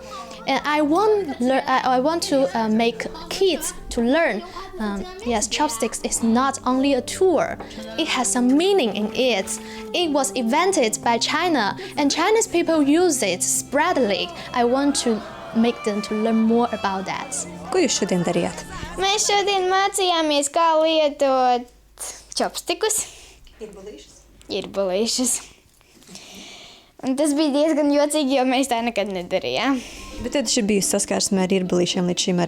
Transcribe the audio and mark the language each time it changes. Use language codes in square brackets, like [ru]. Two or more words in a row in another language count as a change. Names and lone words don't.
[en] And I want to make kids to learn. Yes, chopsticks is not only a tool. It has some meaning in it. It was invented by China, and Chinese people use it spreadly. I want to make them to learn more about that. [lv] Ko jūs šodien darījāt? Mēs šodien mācījāmies, kā lietot čopstikus. Irbulīšus. Un tas bija diezgan jocīgi, jo mēs tā nekad nedarījām. Bet tad ir bijusi saskarsme ar irbulīšiem līdz šim arī.